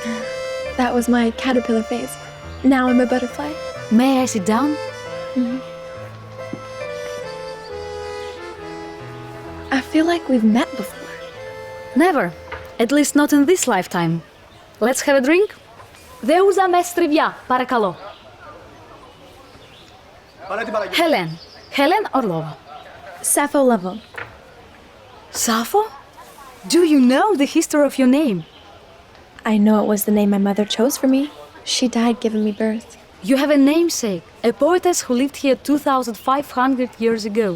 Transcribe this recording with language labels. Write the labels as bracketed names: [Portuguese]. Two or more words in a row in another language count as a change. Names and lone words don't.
[English] That was my caterpillar phase. Now I'm a butterfly. May I sit down? I feel like we've met before. Never. At least not in this lifetime. Let's have a drink? [Greek] Δέουζα με στριβιά, παρακαλώ. [English] Helene. Helene Orlova. Sappho Lovell. Sappho? Do you know the history of your name? I know it was the name my mother chose for me. She died giving me birth. You have a namesake, a poetess who lived here 2,500 years ago.